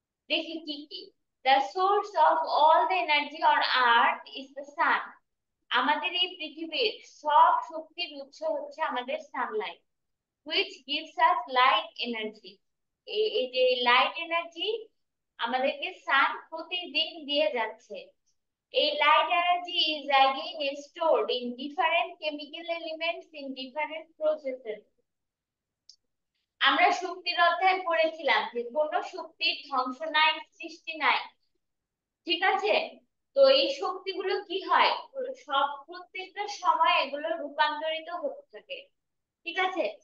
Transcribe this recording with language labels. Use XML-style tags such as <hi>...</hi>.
<bn>দেখি কি কি।</bn> <en>The source of all the energy on earth is the sun.</en> <bn>আমাদের এই পৃথিবীর সব শক্তির উৎস হচ্ছে আমাদের Sunlight,</bn> <en>which gives us light energy.</en> <bn>এই যে লাইট এনার্জি আমাদেরকে সান প্রতিদিন দিয়ে যাচ্ছে। এই light energy</bn> <en>is again stored in different chemical elements in different processes.</en> <bn>আমরা শক্তির অধ্যায় পড়েছিলাম যে কোন শক্তির ধ্বংস নাই, সৃষ্টি নাই, ঠিক আছে? তো এই শক্তিগুলো কি হয়, সব প্রত্যেকটা সময় এগুলো রূপান্তরিত হতে থাকে, ঠিক আছে?</bn>